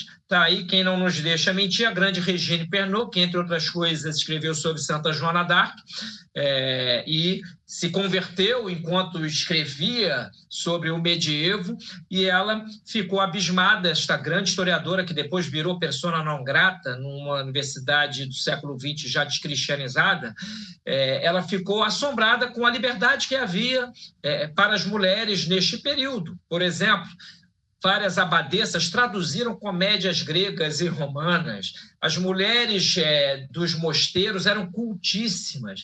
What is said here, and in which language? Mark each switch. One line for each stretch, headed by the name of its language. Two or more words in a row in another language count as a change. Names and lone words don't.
Portuguese: Está aí quem não nos deixa mentir, a grande Regine Pernod, que, entre outras coisas, escreveu sobre Santa Joana d'Arc, e se converteu enquanto escrevia sobre o medievo, e ela ficou abismada, esta grande historiadora, que depois virou
Latin: persona non grata
Portuguese: numa universidade do século XX já descristianizada. Ela ficou assombrada com a liberdade que havia para as mulheres neste período. Por exemplo, várias abadesas traduziram comédias gregas e romanas. As mulheres dos mosteiros eram cultíssimas.